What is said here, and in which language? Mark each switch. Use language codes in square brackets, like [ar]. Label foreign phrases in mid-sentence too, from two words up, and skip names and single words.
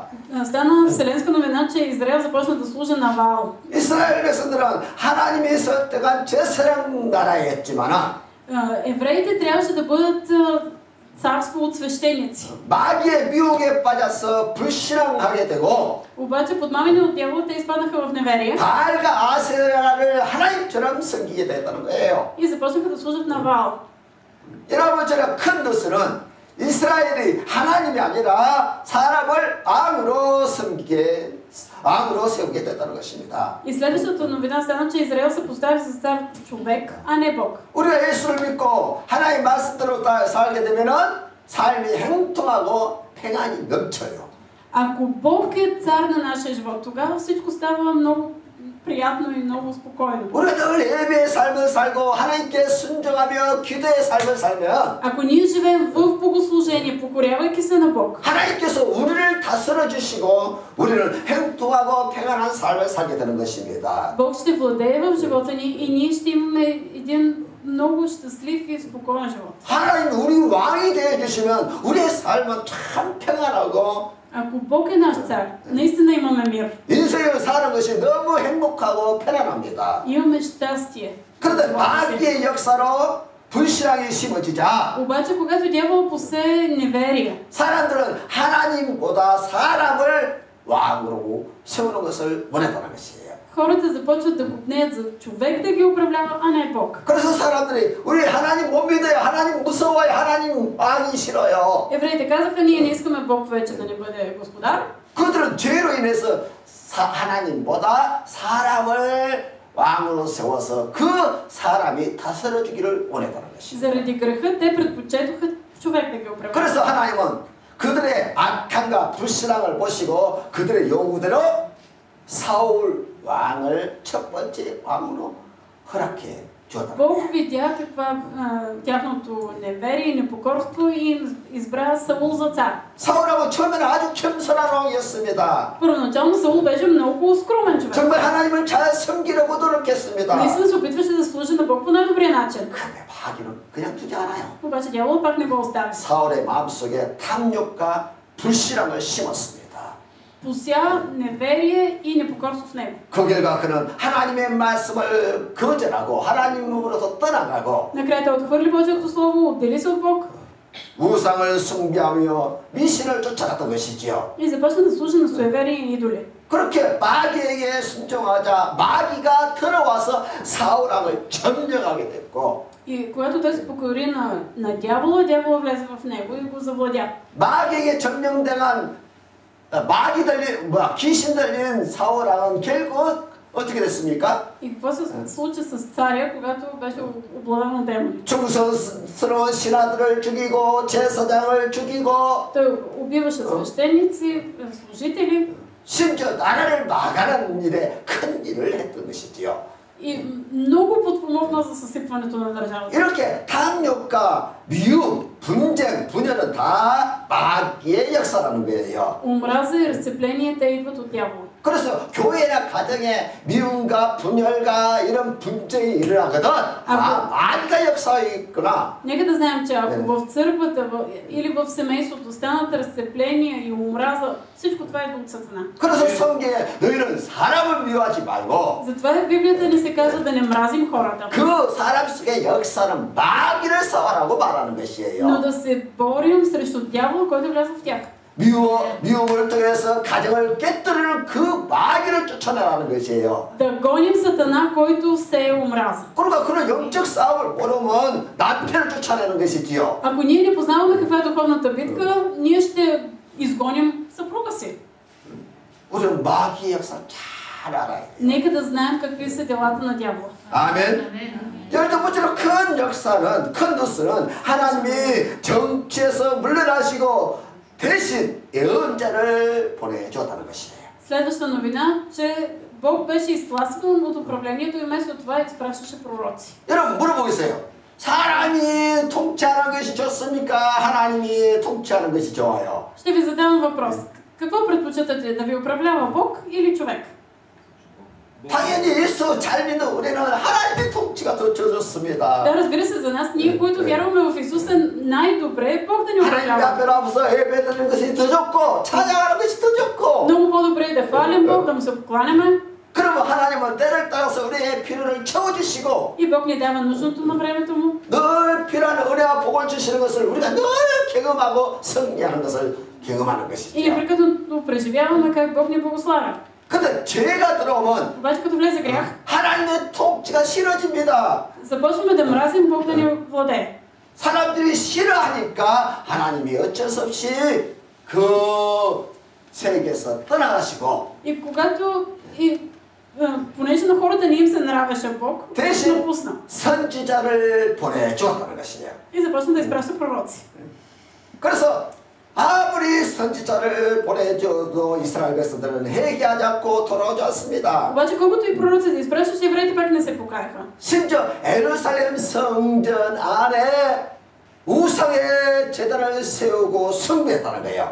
[bg] Стана вселенска новина, че Израел започна да служи на Ваал. [ko] 이스라엘 백성들은 하나님이 선택한 제사장 나라였지만 [bg] евреите трябваше да бъдат царство от свещеници. [ko] 마귀의 미혹에 빠져서 불신앙하게 되고 [bg] обаче подмамени от дявола те изпаднаха в неверие. [ko] 바알과 아세라를 하나님처럼 섬기게 됐다는 거예요. [bg] И започнаха да служат на Ваал. [ko] 여러분 제가 큰 뉴스는 이스라엘이 하나님이 아니라 사람을 왕으로 세우게 됐다는 것입니다. [bg] И следващата новина стана, че Израел се постави за цар човек, а не Бог. [ko] 우리가 예수를 믿고 하나님 말씀대로 살게 되면은 삶이 행통하고 평안이 넘쳐요. [bg] Ако Бог е цар на нашия живот, тогава всичко става много приятно и много спокойно. [ko] 우리가 늘 예배의 삶을 살고 하나님께 순종하며 기도의 삶을 살면 [bg] Ако ние живеем в богослужение, покорявайки се на Бог, [ko] 하나님께서 우리를 다스려 주시고 우리는 행복하고 평안한 삶을 살게 되는 것입니다. [bg] Бог ще владее в живота ни и ние ще имаме един много щастлив и спокоен живот. [ko] 하나님 우리 왕이 되어 주시면 우리의 삶은 참 평안하고 [bg] Ако Бог е наш цар, наистина имаме мир. [ko] 인생을 사는 것이 너무 행복하고 편안합니다. [bg] Имаме щастие. [ko] 그런데 마귀의 역사로 불신앙이 심어지자 [bg] обаче, когато дявол посее неверие, [ko] 사람들은 하나님보다 사람을 왕으로 세우는 것을 원했다는 것이에요. [bg] хората започват да копнеят за човек да ги управлява, а не Бог. [ko] 그래서 사람들이 우리 하나님 못 믿어요. 하나님 무서워요. 하나님 왕이 싫어요. [bg] евреите казаха, ние не искаме Бог вече да не бъде господар. [ko] 그들은 죄로 인해서 하나님보다 사람을 왕으로 세워서 그 사람이 다스려 주기를 원했다는 것이죠. [bg] заради греха те предпочетоха човек да ги управлява. [ko] 그래서 하나님은 그들의 악함과 불신앙을 보시고 그들의 요구대로 사울 왕을 첫 번째 왕으로 허락해 주었다. [bg] Бог видя каква тяхното неверие и непокорство и им избра Саул за цар. [ko] 사울하고 처음에는 아주 겸손한 왕이었습니다. [bg] Първоначално Саул беше много скромен човек. [ko] 정말 하나님을 잘 섬기려고 노력했습니다. [bg] Наистина се опитваше да служи на Бог по най-добрия начин. [ko] 근데 마귀는 그냥 두지 않아요. [bg] обаче дявол пак не го остави. [ko] 사울의 마음속에 탐욕과 불신앙을 심었습니다. [bg] Пося неверие и непокорство в него. [ko] 그 결과 그는 하나님의 말씀을 거절하고 하나님으로부터 떠나가고 [bg] Накрая той отхвърли Божието слово, отдели се от Бог [ko] 우상을 숭배하며 미신을 쫓아갔던 것이지요. [bg] и започна да служи на суеверие и идоли. [ko] 그렇게 마귀에게 순종하자 마귀가 들어와서 사울왕을 점령하게 됐고 [bg] И когато той се покори на дявола, дявола влезе в него и го завладя. [ko] 마귀에게 점령당한 귀신 들린 사울왕은 결국 어떻게 됐습니까? [bg] И какво се случи с царя, когато беше обладан от демони? [ko] 중성스러운 신하들을 죽이고 제사장을 죽이고 [bg] Той убиваше свещеници, служители. [ko] 심지어 나라를 망하는 일에 큰 일을 했던 것이지요. [bg] И много подпомогна спомогнал за съсипването на държавата. [ko] 이렇게 탐욕과 미움, 분쟁, 분열은 다 마귀의 역사라는 거예요. [bg] Омраза и разцепление, те идват от дявола. [ko] 그래서 교회나 가정에 미움과 분열과 이런 분쟁이 일어나거든. 마귀가 역사에 있구나. [bg] Нека да знаем, че ако в църквата или в семейството станат разцепления и омраза, всичко това идва от Сатана. [ko] 그래서 성경에 너희는 사람을 미워하지 말고 [bg] Затова в Библията ни се казва да не мразим хората, [ko] 그 사람 속의 역사는 마귀를 싸워라고 말하는 것이에요. [bg] но да се борим срещу дявола, който вляза в тях. [ko] 미움을 통해서 가정을 깨뜨리는 그 마귀를 쫓아내라는 것이에요. [bg] Да гоним Сатана, който сее омраза. [ko] 그러니까 그런 영적 싸움을 모르면 남편을 쫓아내는 것이지요. [bg] Ако ние не познаваме каква е духовната битка, ние ще изгоним съпруга си. [ko] 우리는 마귀의 역사를 잘 알아야 돼요. [bg] Нека да знаем какви са делата на дявола. [ko] 아멘. 12번째로 큰 역사는, 큰 뉴스는 하나님이 정치에서 물러나시고 대신 예언자를 보내주었다는 것이에요. [bg] Следваща новина, че Бог беше изтласкан от управлението и вместо това изпращаше пророци. [ko] 여러분 물어보겠어요. 사람이 통치하는 것이 좋습니까? 하나님이 통치하는 것이 좋아요? [bg] Ще ви задам въпрос. Какво предпочитате, да ви управлява Бог или човек? [ko] 당연히 예수 잘 믿는 우리는 하나님의 통치가 더 좋습니다. [bg] Да, разбира се, за нас, ние, които вярваме в Исус, е най-добре Бог да ни [ko] 하나님 [bg] управлява. [ko] 앞에 나와서 예배드리는 것이 더 좋고 찬양하는 것이 더 좋고. [bg] Много по-добре е да хвалим Бог, да му се покланяме. [ko] 그러면 하나님은 때를 따라서 우리의 필요를 채워주시고 [bg] И Бог ни дава нужното на времето му. [ko] 늘 필요한 은혜와 복을 주시는 것을 우리가 늘 경험하고 승리하는 것을 경험하는 [bg] И [ko] 것이죠. [bg] непрекъснато преживяваме как Бог ни благославя. [ko] 근데 죄가 들어오면 [bg] Обаче като влезе грях, [ko] 하나님의 통치가 싫어집니다. [bg] започваме да мразим Бог да ни владее. [ko] 사람들이 싫어하니까 하나님이 어쩔 수 없이 그 세계에서 떠나가시고 [bg] И когато понеже на хората не им се нравеше Бог, [ko] 대신 [bg] напусна. [ko] 선지자를 보내주었다는 것이에요. [bg] И започна да изпраща пророци. [ko] 그래서 아무리 선지자를 보내줘도 이스라엘 백성들은 회개하지 않고 돌아오지 않습니다. [bg] Обаче колкото и пророци да изпращаше, евреите пак не се покаяха. [ko] 심지어 예루살렘 성전 안에 우상의 제단을 세우고 숭배했다는 거예요.